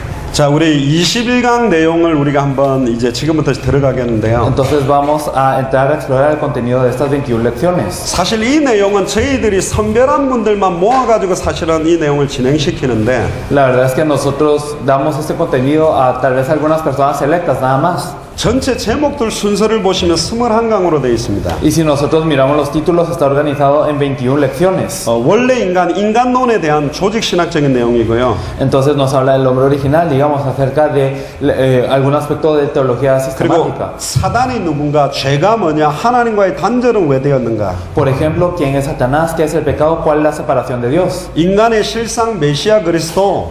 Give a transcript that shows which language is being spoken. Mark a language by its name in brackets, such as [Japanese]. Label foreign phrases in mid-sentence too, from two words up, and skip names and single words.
[Korean] 자, 우리 21강 내용을 우리가 한번 이제 지금부터 들어가겠는데요. [Spanish] Entonces vamos a entrar a explorar el contenido de estas 21 lecciones. [Korean] 사실 이 내용은 저희들이 선별한 분들만 모아가지고 사실은 이 내용을 진행시키는데 [Spanish] La verdad es que nosotros damos este contenido a tal vez algunas personas selectas nada más. [Korean] 전체 제목들 순서를 보시면 21강으로 되어 있습니다. [Spanish] Y si nosotros miramos los títulos, está organizado en 21 lecciones. [Korean] 원래 인간론에 대한 조직신학적인 내용이고요. [Spanish] Entonces nos habla del hombre original, digamos, acerca de algún aspecto de teología [Korean] 그리고 [Spanish] sistemática. [Korean] 사단이 누군가, 죄가 뭐냐, 하나님과의 단절은 왜 되었는가, [Spanish] Por ejemplo, ¿quién es Satanás? ¿Qué es el pecado? ¿Cuál es la separación de Dios? [Korean] 인간의 실상 메시아 그리스도,